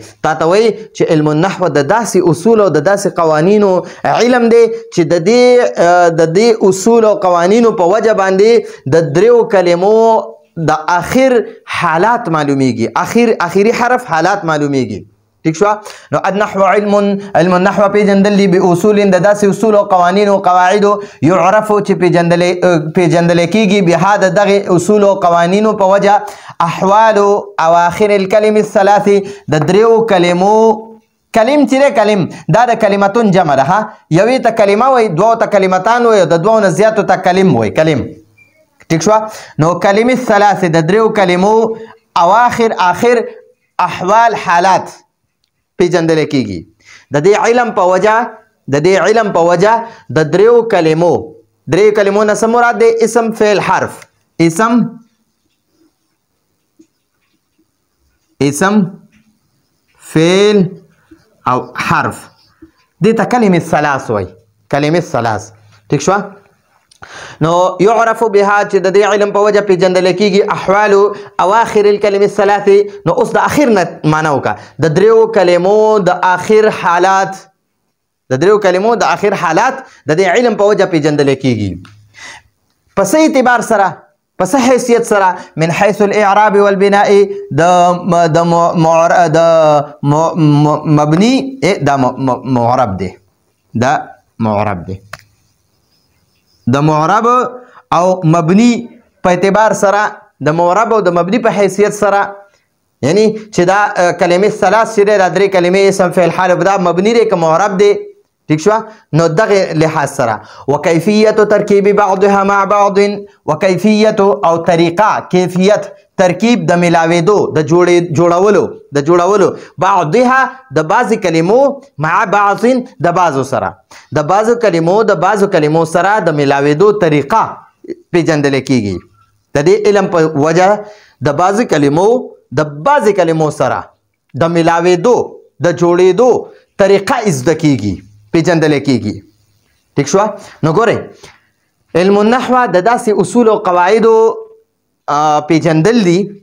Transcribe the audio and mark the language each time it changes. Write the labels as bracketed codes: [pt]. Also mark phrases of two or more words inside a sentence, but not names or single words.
[ps] تا ته وایي چې [ar] علم النحو [ps] د داسې اصول او د داسې قوانینو علم دی چې د دې اصول او قوانینو په وجه باندې د دریو کلمو د آخر حالات معلومیږي. آخري حرف حالات معلومیږي. ٹھیک شو نو [ar] النحو علم النحو [ps] پیجندل دی باصول د داسې اصول او قوانین او قواعد يعرف چې پیجندل کیږي به د دغه اصول او قوانین په وجه [ar] احوال اواخر الكلم الثلاث [ps] د دریو کلمو کلم چې کلم دا د کلمتون جمع ده یوې ته کلمه وای دوه ته کلمتان وای د دوه نه زیاتو ته کلم وای کلم ٹھیک شو نو کلمې الثلاث د دریو کلمو اواخر اخر احوال حالات پیجندل کیږي د دې علم په وجه د دریو کلمو نه څه مراد دی اسم فعل حرف اسم فعل او حرف دې ته کلمې الثلاث وای کلمې الثلاث ٹھیک شو نو [ar] يعرف بها [ps] چې د دې علم په وجه پیژندل کیږي [ar] احوال اواخر الكلم الثلاث [ps] نو اوس د اخر نه معنا وکړه د دریو کلمو د اخر حالات د دې علم په وجه پیژندل کیږي پس اعتبار سره پس حیثیت سره [ar] من حيث الاعراب والبناء [ps] د مبني د معرب دی د معرب او مبني په اعتبار سره د معرب او د مبني په حیثیت سره یعنی چې دا کلمې ثلاث چې د درې کلمې اسم فعل حال دا مبني دی که معرب دی ٹھیک شو نو دغه لحاظ سره [ar] وکیفیت ترکیب بعضها مع بعض وکیفیت [ps] او طریقه کیفیت ترکیب د ملاویدو د جوړولو بعضها د بعض کلمو [ar] مع بعض [ps] د بعضو سره د بعضو کلمو سره د ملاویدو طریقه پیژندل کیږي د دې علم په وجه د بعض کلمو سره د ملاویدو د جوړېدو طریقه زده کیږي پیژندل کیږي ٹھیک شو نو ګوره [ar] علم النحو [ps] د داسې اصول او قواعد پیژندل دي